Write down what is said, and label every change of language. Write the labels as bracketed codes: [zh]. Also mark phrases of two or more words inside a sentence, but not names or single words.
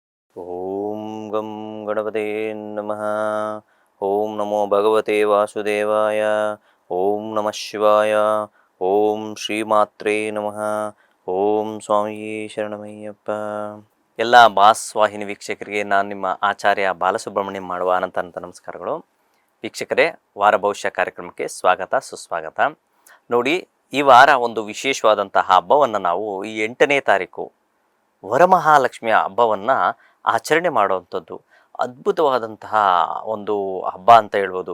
[sa] ಓಂ ಗಂ ಗಣಪತೆ ನಮಃ. ಓಂ ನಮೋ ಭಗವತೆ ವಾಸುದೇವಾಯ. ಓಂ ನಮಃ ಶಿವಾಯ. ಓಂ ಶ್ರೀಮಾತ್ರೇ ನಮಃ. [ml] ഓം സ്വാമിയേ ശരണമയ്യപ്പ. [kn] ಎಲ್ಲ ಬಾಸ್ ವಾಹಿನಿ ವೀಕ್ಷಕರಿಗೆ ನಾನು ನಿಮ್ಮ ಆಚಾರ್ಯ ಬಾಲಸುಬ್ರಹ್ಮಣ್ಯಂ ಮಾಡುವ ಅನಂತ ನಮಸ್ಕಾರಗಳು. ವೀಕ್ಷಕರೇ, ವಾರ ಭವಿಷ್ಯ ಕಾರ್ಯಕ್ರಮಕ್ಕೆ ಸ್ವಾಗತ ಸುಸ್ವಾಗತ. ನೋಡಿ, ಈ ವಾರ ಒಂದು ವಿಶೇಷವಾದಂತಹ ಹಬ್ಬವನ್ನು ನಾವು ಈ 8ನೇ ತಾರೀಕು ವರಮಹಾಲಕ್ಷ್ಮಿಯ ಹಬ್ಬವನ್ನು ಆಚರಣೆ ಮಾಡುವಂಥದ್ದು ಅದ್ಭುತವಾದಂತಹ ಒಂದು ಹಬ್ಬ ಅಂತ ಹೇಳ್ಬೋದು.